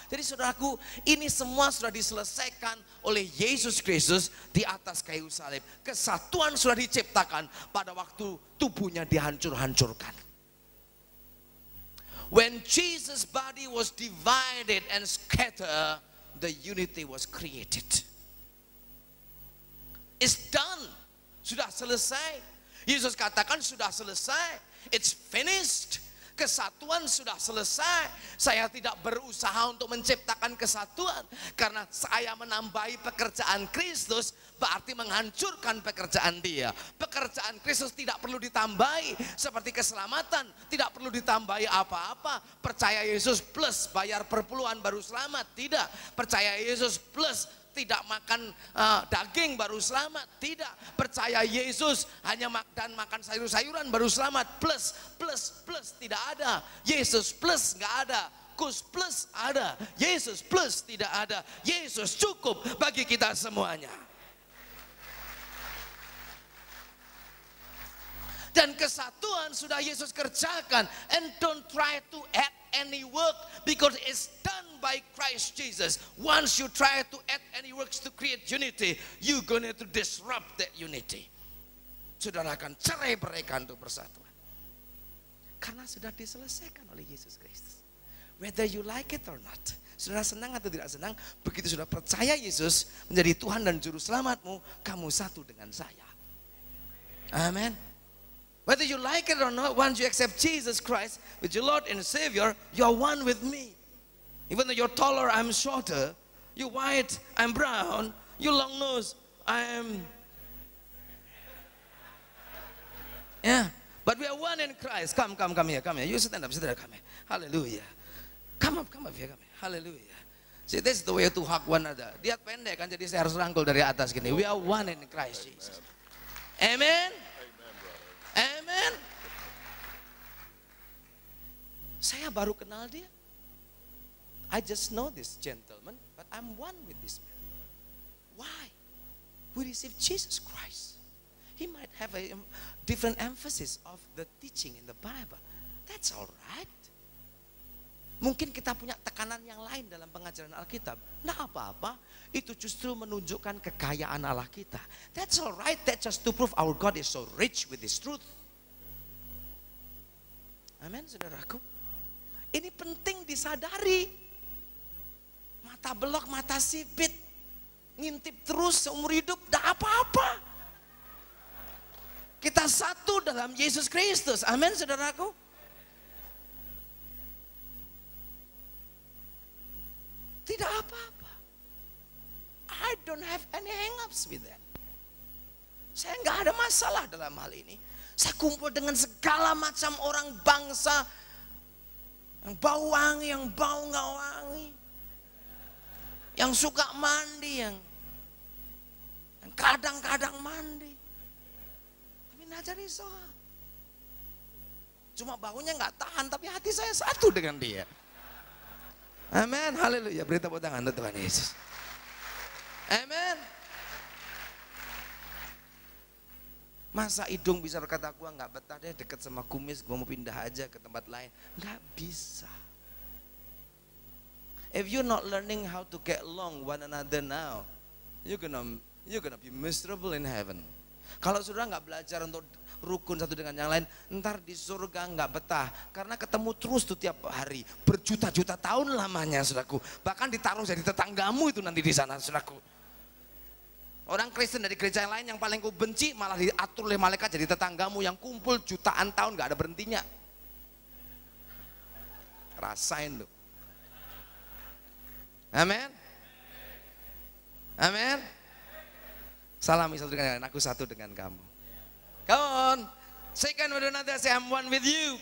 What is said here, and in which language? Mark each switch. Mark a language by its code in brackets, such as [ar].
[id] Jadi saudaraku, ini semua sudah diselesaikan oleh Yesus Kristus di atas kayu salib. Kesatuan sudah diciptakan pada waktu tubuhnya dihancur-hancurkan. [en] When Jesus' body was divided and scattered, the unity was created. It's done. [id] Sudah selesai. Yesus katakan sudah selesai. [en] It's finished. [id] Kesatuan sudah selesai. Saya tidak berusaha untuk menciptakan kesatuan, karena saya menambahi pekerjaan Kristus berarti menghancurkan pekerjaan Dia. Pekerjaan Kristus tidak perlu ditambahi, seperti keselamatan tidak perlu ditambahi apa-apa. Percaya Yesus plus bayar perpuluhan baru selamat, tidak. Percaya Yesus plus tidak makan daging baru selamat, tidak. Percaya Yesus hanya makan sayur-sayuran baru selamat, plus tidak ada. Yesus plus nggak ada, Kus plus ada, Yesus plus tidak ada. Yesus cukup bagi kita semuanya. Dan kesatuan sudah Yesus kerjakan, [en] and don't try to add any work because it's done by Christ Jesus. Once you try to add any works to create unity, you're going to disrupt that unity. [id] Saudara akan cerai-beraikan untuk persatuan, karena sudah diselesaikan oleh Yesus Kristus. [en] Whether you like it or not, [id] saudara senang atau tidak senang, begitu sudah percaya Yesus menjadi Tuhan dan Juru Selamatmu, kamu satu dengan saya. Amen. [en] Whether you like it or not, once you accept Jesus Christ with your Lord and Savior, you are one with me. Even though you're taller, I'm shorter. You white, I'm brown. You long nose, I am. Yeah, but we are one in Christ. Come here. You stand up, come here. Hallelujah. Come up here, come here. Hallelujah. See, this is the way to hug one another. [id] Dia pendek kan, jadi saya harus rangkul dari atas gini. [en] We are one in Christ Jesus. Amen. Amen. [id] Saya baru kenal dia. [en] I just know this gentleman, but I'm one with this man. Why? We receive Jesus Christ. He might have a different emphasis of the teaching in the Bible. That's all right. [id] Mungkin kita punya tekanan yang lain dalam pengajaran Alkitab. Nah apa-apa, itu justru menunjukkan kekayaan Allah kita. [en] That's all right, that's just to prove our God is so rich with His truth. [id] Amin, saudaraku. Ini penting disadari. Mata belok, mata sipit, ngintip terus seumur hidup, dah apa-apa. Kita satu dalam Yesus Kristus. Amin, saudaraku. Tidak apa-apa. [en] I don't have any hang-ups with that. [id] Saya nggak ada masalah dalam hal ini. Saya kumpul dengan segala macam orang bangsa, yang bau wangi, yang bau nggak wangi, yang suka mandi, yang kadang-kadang mandi. Tapi najari soal. Cuma baunya nggak tahan, tapi hati saya satu dengan dia. Amin, haleluya. Beri tepuk tangan untuk Tuhan Yesus. Amin. Masa hidung bisa berkata, gua nggak betah deh dekat sama kumis, gua mau pindah aja ke tempat lain. Nggak bisa. [en] If you're not learning how to get along one another now, you're gonna be miserable in heaven. [id] Kalau saudara nggak belajar untuk rukun satu dengan yang lain, ntar di surga nggak betah, karena ketemu terus tuh tiap hari, berjuta-juta tahun lamanya, saudaraku. Bahkan ditaruh jadi tetanggamu itu nanti di sana, saudaraku. Orang Kristen dari gereja yang lain yang paling ku benci malah diatur oleh malaikat jadi tetanggamu yang kumpul jutaan tahun nggak ada berhentinya. Rasain lu. Amin. Amin. Salami satu dengan yang lain, aku satu dengan kamu. [en] Come on, second with another, say I'm one with you.